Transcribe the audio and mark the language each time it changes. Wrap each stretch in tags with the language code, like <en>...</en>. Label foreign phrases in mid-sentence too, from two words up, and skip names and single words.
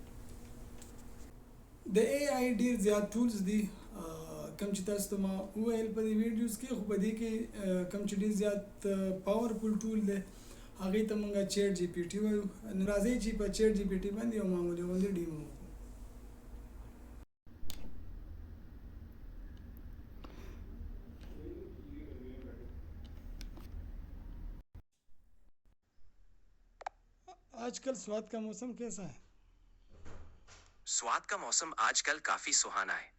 <ps>د ای آی ډېر زیات ټولز دي کم چې تاسو ته ما وویل په دې ویډیوز کې، خو په دې کې کم چې ډېر زیات</ps> <en>powerful tool</en> <ps>دی هغې ته موږ چیټ جی پی ټي وایو. نو راځئ چې په چیټ جی پی ټي باندې یو معمولي غوندې ډیمو وکړو.</ps> <ur>آج کل سواد کا موسم کیسا ہے? سواد کا موسم آج کل کافی سہانا ہے.</ur>